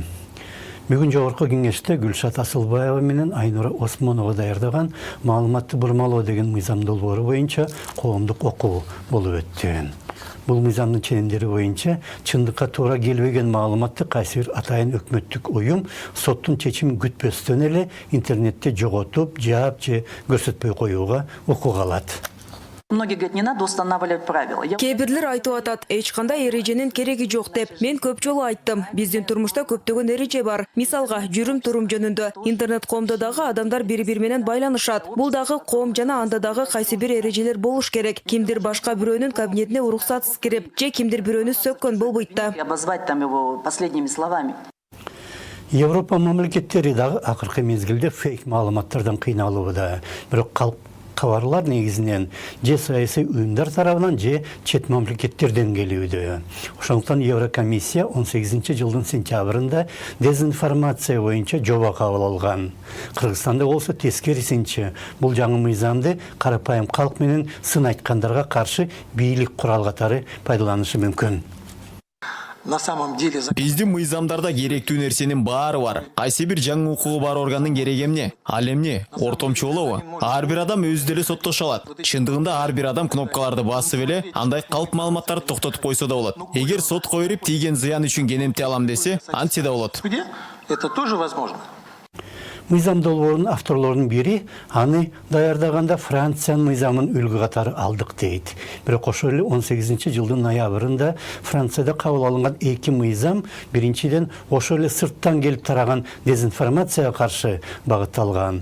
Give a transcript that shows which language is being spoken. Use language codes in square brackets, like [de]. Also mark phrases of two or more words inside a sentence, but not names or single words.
[ky] Бүгүн жогорку кеңеште Гүлшат Асылбаева менен Айнура Осмонова даярдаган маалыматты бурмалоо деген мыйзам долбоору боюнча коомдук окуу болуп өттү. Бул мыйзамдын ченемдери боюнча чындыкка туура келбеген маалыматты кайсы бир атайын өкмөттүк уюм соттун чечимин күтпөстөн эле интернетте жоготуп, жаап же көрсөтпөй коюуга укук алат. [ru] Многие говорят, не надо устанавливать правила. [ky] Кебирлер айтып атат, эч кандай эреженин кереги жок деп. Мен көп жолу айттым. Биздин турмушта көптөгөн эреже бар. Мисалга, жүрүм-турум жөнүндө интернет коомдо дагы адамдар бири-бири менен байланышат. Бул дагы коом жана анда дагы кайсы бир эрежелер болуш керек. Кимдир башка бирөөнүн кабинетине уруксатсыз кирип, же кимдир бирөөнү сөккөн болбойт да. [ru] Обозвать там его последними словами. [ky] Европа мамлекеттери дагы акыркы мезгилде фейк маалыматтардан кыйналууда. Бирок кабарлар негизинен же саясий уюмдар тарабынан же чет мамлекеттерден келүүдө. Ошондуктан Еврокомиссия 18-жылдын сентябрында дезинформация боюнча жоба кабыл алган. Кыргызстанда болсо тескерисинче бул жаңы мыйзамды карапайым калк менен сын айткандарга каршы бийлик курал катары пайдаланышы мүмкүн. [ru] На самом деле [ky] биздин мыйзамдарда керектүү нерсенин баары бар. Кайсы бир жаңы укугу бар органдын кереги эмне? Ал эмне? Ортомчулугу. Ар бир адам өзү деле соттошу алат. Чындыгында ар бир адам кнопкаларды басып эле андай калп маалыматтарды токтотуп койсо да болот. Эгер сотко берип тийген зыян үчүн кенемти алам десе, антсе да болот. [ru] это тоже возможно. [ky] Мыйзам долбоорунун авторлорунун бири аны даярдаганда Франциянын мыйзамын үлгү катары алдык дейт. Бирок ошол эле 18-жылдын ноябрында Францияда кабыл алынган эки мыйзам биринчиден ошол эле сырттан келип тараган дезинформацияга каршы багытталган.